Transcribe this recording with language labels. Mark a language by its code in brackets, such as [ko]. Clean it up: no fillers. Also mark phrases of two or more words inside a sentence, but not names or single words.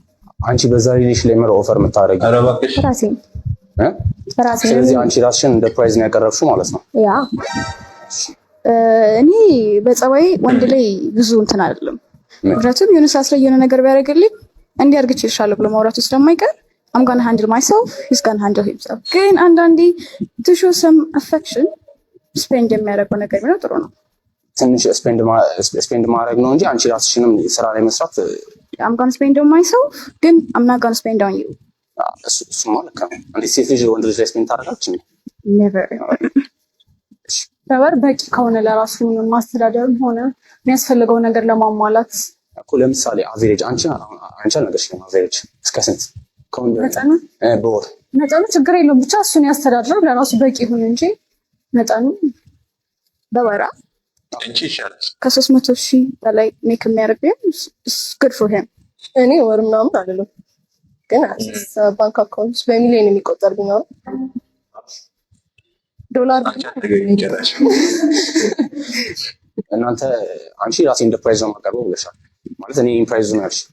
[am] አንቺ በዛ ሪሌሽን ላይ ምር ኦፈር የምታደርጊው ራሴን ስለዚህ አንቺ ራስሽን እንደ ፕራይዝ ነው ያቀረብሽው ማለት ነው። ያ እኔ በጸባይ ወንድ ላይ ብዙ እንትን አይደለም። ምክንያቱም የሆነ ሰዓት ላይ የሆነ ነገር ቢያደርግልኝ እንዲያርግ ይችላል ብሎ ማውራቱ ስለማይቀር [en] I'm gonna handle myself, he's gonna handle himself። [am] ግን አንዳንዴ [en] to show some affection [am] ስፔንድ የሚያደርገው ነገር ቢኖር ጥሩ ነው። ትንሽ ስፔንድ ማድረግ ነው እንጂ አንቺ ራስሽንም ስራ ላይ መስራት [en] I'm gonna spend on myself ግን I'm not gonna spend on you። [am] እሱ ማለት ነው። እንዴት ሴት ልጅ ወንድ ልጅ ላይ ስፔንድ ታደርጋለች? never ነበር በቂ ከሆነ ለራሱ ማስተዳደርም ሆነ የሚያስፈልገው ነገር ለማሟላት እኮ ለምሳሌ አቨሬጅ አንቺ አልነገርሽኝም። አቨሬጅ እስከ ስንት ከወንድ በወር መጠኑ ችግር የለውም ብቻ እሱን ያስተዳድረው ለራሱ በቂ ይሁን እንጂ መጠኑ በወራ አንቺ ይሻላል ከ300,000 በላይ ሜክ የሚያደርግ [en] good for him። [am] እኔ ወር ምናምን አይደለም ግን [en] bank account [am] በሚሊዮን የሚቆጠር ቢኖር ዶላር እናንተ አንቺ ራሴ እንደ ፕራይዝ ነው የማቀርበው ብለሻል ማለት እኔ ፕራይዝ ነው ያልሽ